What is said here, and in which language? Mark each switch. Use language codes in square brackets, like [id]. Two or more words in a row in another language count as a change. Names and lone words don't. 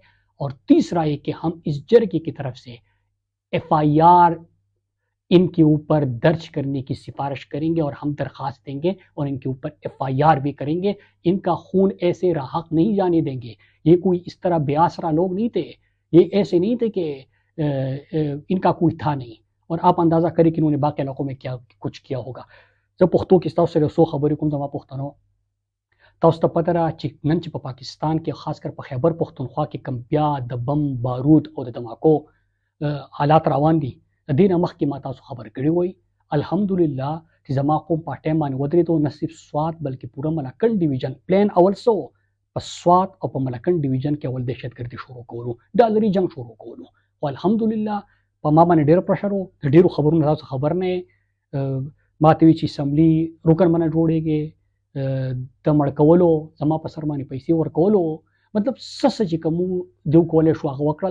[ur] اور تیسرا یہ کہ ہم اس جرگے کی طرف سے FIR ان کے اوپر درج کرنے کی سفارش کریں گے اور ہم درخواست دیں گے اور ان کے اوپر FIR بھی کریں گے۔ ان کا خون ایسے راحق نہیں جانے دیں گے۔ یہ کوئی اس طرح بے آسرا لوگ نہیں تھے، یہ ایسے نہیں تھے کہ ان کا کوئی تھا نہیں۔ اور آپ اندازہ کریں کہ انہوں نے باقی علاقوں میں کیا کچھ کیا ہوگا۔ [ps] جب پختو کی تاسو سره سو خبرې کوم زما پښتنو، تاسو ته پته را چې نن چې په پاکستان کې خاص کر په خیبر پختونخوا کې کم بیا د بم بارود او د دماکو حالات روان دي، د دې نه مخکې ما تاسو خبر کړی وای الحمدلله چې زما قوم په ټایم باندې ودرېدو، نه صرف سوات بلکې پوره ملکنډ ډیویژن پلان اول سو په سوات او په ملکنډ ډیویژن کې اول دهشتګردي شروع کولو، ډالري جنگ شروع کولو، او الحمدلله په ما باندې ډېر پرشر و، د ډېرو خبرونو تاسو خبر نه ما ته وی چې اسمبلی رکن باندې جوړېږي د مړ کولو، زما په سر باندې پیسې ورکولو، مطلب سس چې کوم دیو کولی شو هغه وکړل.